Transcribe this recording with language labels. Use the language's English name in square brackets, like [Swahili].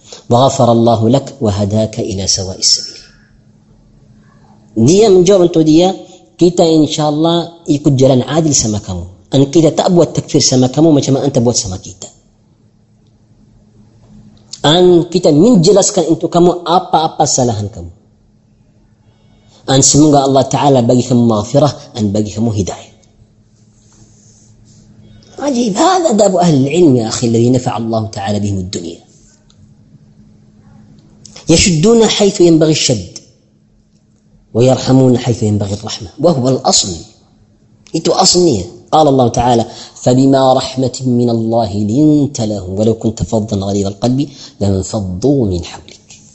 [Arabic] وغفر الله لك وهداك الى سواء السبيل. [Malay] Dia menjawab untuk dia, kita insyaallah ikut jalan adil sama kamu. Dan kita tak buat takfir sama kamu macam anta buat sama kita. Dan kita menjelaskan untuk kamu apa-apa kesalahan kamu. Dan semoga Allah taala bagi kamu maghfirah dan bagi kamu hidayah. [Arabic] Ajib, هذا adab ahli ilmi akhi الذي نفع الله تعالى بهم الدنيا. يشدون حيث ينبغي الشد ويرحمون حيث ينبغي الرحمة وهو الأصل [Malay] إتو [Arabic] أصلية. قال الله تعالى فبما رحمة من الله لنت لهم ولو كنت فظا غليظ القلب لانفضوا من حولك.